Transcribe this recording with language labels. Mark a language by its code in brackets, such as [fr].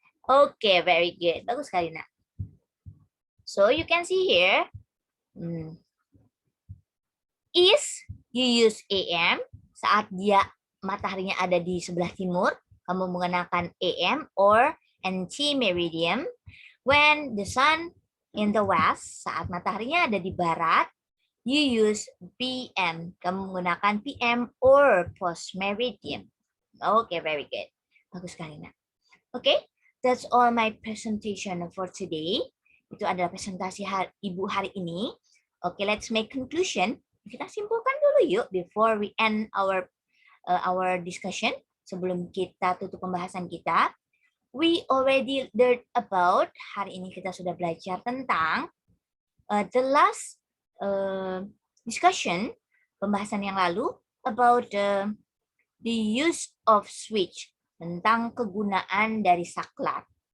[en] Okay, very good, [id] bagus sekali nak. [en] So you can see here, is you use AM [id] saat dia mataharinya ada di sebelah timur, kamu menggunakan [en] AM or NT meridian. When the sun in the west, [id] saat mataharinya ada di barat, [en] you use PM. [id] Kamu menggunakan PM or post meridian. [en] Okay, very good. [id] Bagus sekali, nak. [en] Okay, that's all my presentation for today. [id] Itu adalah presentasi Ibu hari ini. [en] Okay, let's make conclusion. [id] Kita simpulkan dulu yuk [en] before we end our discussion. [id] Sebelum kita tutup pembahasan kita. [en] We already learned about, [id] hari ini kita sudah belajar tentang [en] the last discussion, [id] pembahasan yang lalu, [en] about the use of switch, [id] tentang kegunaan dari saklar.